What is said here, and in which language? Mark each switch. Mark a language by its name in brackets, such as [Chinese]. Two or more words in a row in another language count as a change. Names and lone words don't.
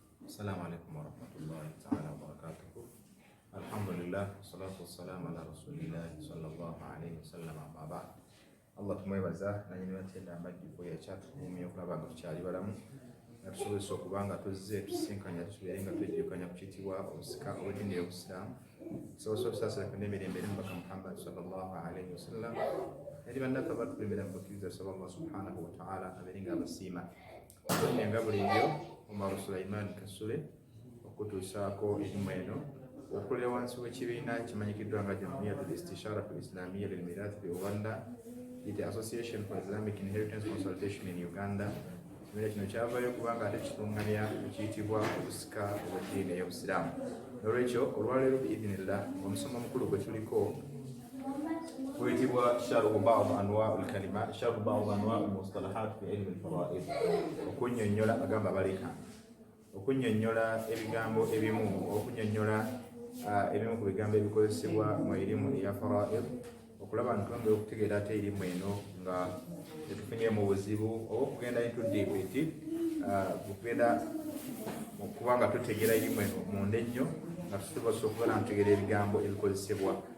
[Arabic] السلام عليكم ورحمة الله تعالى وبركاته. الحمد لله والصلاة والسلام على رسول الله صلى الله عليه وسلم. أما بعد, [Ganda] Allah tumwebaza nanyini batenda amajjukko yakyatukumye okulaba nga tukyali balamu nga tusobozesa okuba nga tuzze tusisinkanya tusuubire nga twejjukanya ku kiyitibwa obusika obw'eddiini y'Obusiraamu. Tusobozesa okusaasirako n'emirembe eri Mubaka Muhammad [Arabic] صلى الله عليه وسلم [Ganda] eri bannaffe abatukulembera mu kukkiriza, saba [Arabic] الله سبحانه وتعالى [Ganda] abeere nga abasiima. Tonye nga bulijjo Omar Sulaiman Kasule okutuusaako erimu eno okulira wansi w'ekibiina kimanyikiddwa nga Jamiyatul Istishaaratul Islamiyya lil Mirath fi Uganda, [English] the Association for Islamic Inheritance Consultation in Uganda. [Ganda] Ekibiina kino kyavaayo kubanga ate kitunganya ekiyitibwa obusika obw'eddiini ey'Obusiraamu. N'olwekyo olwaleero biidhinillah omusomo omukulu gwe tuliko guyitibwa [Arabic] شرح بعض أنواع الكلمة شرح بعض أنواع المصطلحات في علم الفرائض. [Ganda] Okunnyonnyola agamba baleka okunnyonnyola ebigambo ebimu, okunnyonnyola ebimu ku bigambo ebikozesebwa mu erimu eya fara'id, okulaba nti twongera okutegeera ate erimu eno nga tetufunye mu buzibu oba okugenda [English] into deep [Ganda] okugenda okuba nga tutegeera erimu eno munda ennyo nga tusobola okuba nga tutegeera ebigambo ebikozesebwa.